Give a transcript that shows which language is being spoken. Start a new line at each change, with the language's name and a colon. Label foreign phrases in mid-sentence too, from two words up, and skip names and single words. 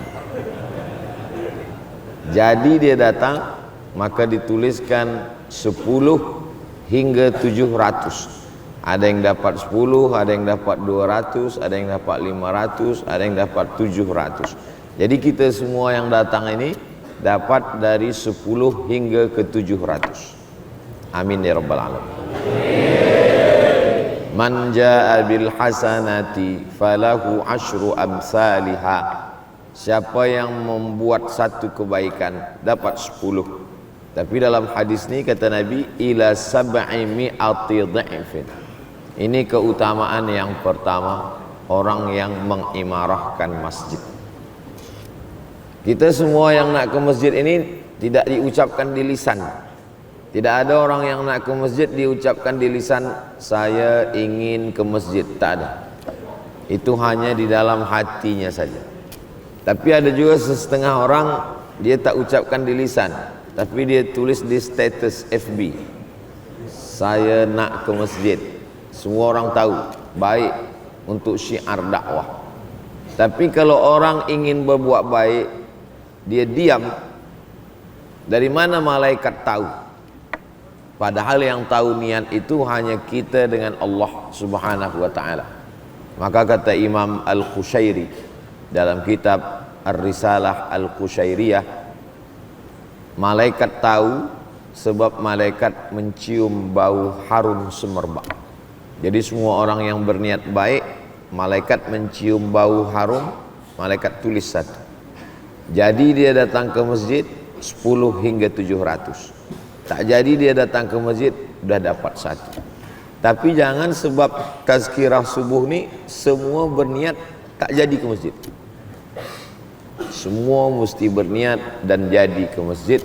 Malay: Jadi dia datang, maka dituliskan 10 hingga 700. Ada yang dapat 10, ada yang dapat 200, ada yang dapat 500, ada yang dapat 700. Jadi kita semua yang datang ini dapat dari 10 hingga ke 700.
Arabic: آمين يا رب العالمين. من جاء بالحسنة فله عشر أمثالها.
Malay: Siapa yang membuat satu kebaikan dapat 10. Tapi dalam hadis ni kata Nabi,
Arabic: إلى 700 ضعف.
Malay: Ini keutamaan yang pertama, orang yang mengimarahkan masjid. Kita semua yang nak ke masjid ini tidak diucapkan di lisan. Tidak ada orang yang nak ke masjid diucapkan di lisan, saya ingin ke masjid. Tak ada. Itu hanya di dalam hatinya saja. Tapi ada juga setengah orang, dia tak ucapkan di lisan, tapi dia tulis di status FB, saya nak ke masjid. Semua orang tahu, baik untuk syiar dakwah. Tapi kalau orang ingin berbuat baik, dia diam, dari mana malaikat tahu? Padahal yang tahu niat itu hanya kita dengan Allah
Arabic: سبحانه وتعالى.
Malay: Maka kata Imam Al-Qushairi dalam kitab Ar-Risalah Al-Qushairiyah, malaikat tahu sebab malaikat mencium bau harum semerbak. Jadi semua orang yang berniat baik, malaikat mencium bau harum, malaikat tulis 1. Jadi dia datang ke masjid 10 hingga 700. Tak jadi dia datang ke masjid, sudah dapat 1. Tapi jangan sebab tazkirah subuh ni semua berniat tak jadi ke masjid. Semua mesti berniat dan jadi ke masjid.